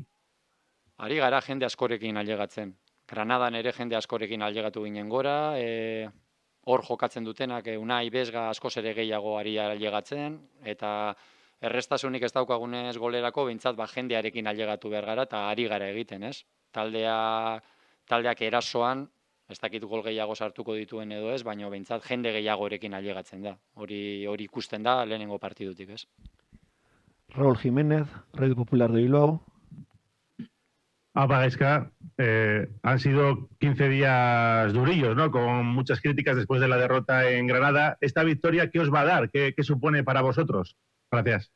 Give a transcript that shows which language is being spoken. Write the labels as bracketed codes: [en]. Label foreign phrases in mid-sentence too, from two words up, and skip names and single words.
[eu] Ari gara jende askorekin ailegatzen. Granadan ere jende askorekin ailegatu ginen gora, hor jokatzen dutenak Unai Bezga askoz ere gehiago ari ailegatzen, eta errestasunik ez daukagunez golerako, behintzat jendearekin ailegatu behar gara, eta ari gara egiten, ez? Taldeak erasoan, ez dakit gol gehiago sartuko dituen edo ez, baina behintzat jende gehiagorekin ailegatzen da. Hori ikusten da lehenengo partidutik, ez? [es] Raúl Jiménez, Radio Popular de Bilbao. Gaizka, han sido 15 días durillos, ¿no? Con muchas críticas después de la derrota en Granada. ¿Esta victoria qué os va a dar? ¿Qué supone para vosotros? Gracias.